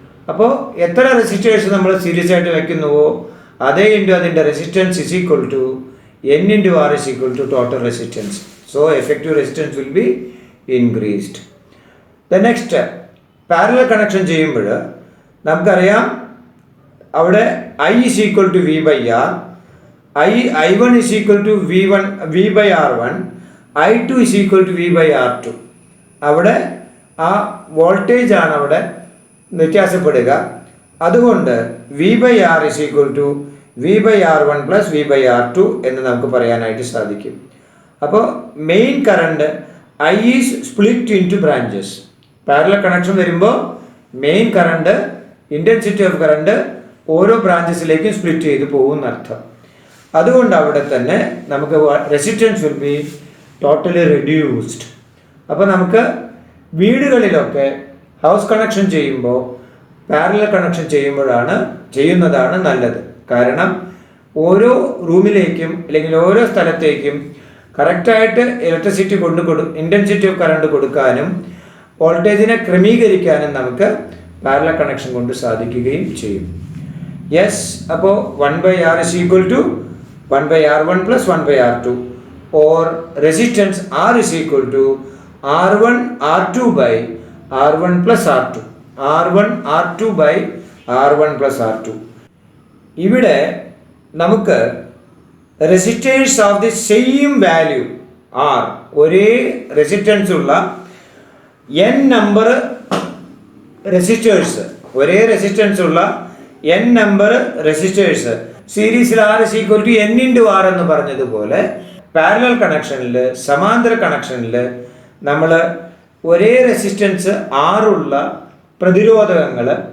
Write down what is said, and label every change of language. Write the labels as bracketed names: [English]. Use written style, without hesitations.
[Malayalam] അപ്പോൾ എത്ര റെസിസ്റ്റേഴ്സ് നമ്മൾ സീരീസ് ആയിട്ട് വയ്ക്കുന്നുവോ അതേ ഇൻറ്റു അതിൻ്റെ resistance [English] Is equal to N into R is equal to total resistance. So effective resistance will be increased. The next step, parallel connection [Malayalam] ചെയ്യുമ്പോൾ നമുക്കറിയാം അവിടെ [English] I is equal to V by R, I1 is equal to V by R1, I2 is equal to V by R2. [Malayalam] അവിടെ ആ voltage ആണ് അവിടെ വ്യത്യാസപ്പെടുക. [English] അതുകൊണ്ട് V by R is equal to V by R1 plus V by R2 [Malayalam] എന്ന് നമുക്ക് പറയാനായിട്ട് സാധിക്കും. [English] അപ്പോൾ main current I is split into branches. [Malayalam] Parallel connection വരുമ്പോൾ main current, [English] intensity of current [Malayalam] ഓരോ ബ്രാഞ്ചസിലേക്കും സ്പ്ലിറ്റ് ചെയ്ത് പോകുന്നർത്ഥം. അതുകൊണ്ട് അവിടെ തന്നെ നമുക്ക് resistance [English] Will be totally reduced. [Malayalam] അപ്പോൾ നമുക്ക് വീടുകളിലൊക്കെ ഹൗസ് കണക്ഷൻ ചെയ്യുമ്പോൾ പാരലൽ കണക്ഷൻ ചെയ്യുന്നതാണ് നല്ലത്. കാരണം ഓരോ റൂമിലേക്കും അല്ലെങ്കിൽ ഓരോ സ്ഥലത്തേക്കും കറക്റ്റായിട്ട് ഇലക്ട്രിസിറ്റി ഇൻറ്റൻസിറ്റി ഓഫ് കറണ്ട് കൊടുക്കാനും വോൾട്ടേജിനെ ക്രമീകരിക്കാനും നമുക്ക് പാരലൽ കണക്ഷൻ കൊണ്ട് സാധിക്കുകയും ചെയ്യും. യെസ്, അപ്പോൾ [English] 1/R is equal to 1/R1 plus 1/R2, or resistance R is equal to R1 R2 by R1 plus R2. R1 R2 by R1 plus R2. [Malayalam] ഇവിടെ നമുക്ക് [English] resistors of the same value are, [Malayalam] ഒരേ resistance ഉള്ള n number resistors, ഒരേ resistance ഉള്ള n number resistors സീരീസിൽ [English] R is equal to n into R [Malayalam] എന്ന് പറഞ്ഞതുപോലെ parallel കണക്ഷനിൽ, സമാന്തര കണക്ഷനിൽ നമ്മൾ ഒരേ റെസിസ്റ്റൻസ് R ഉള്ള പ്രതിരോധകങ്ങൾ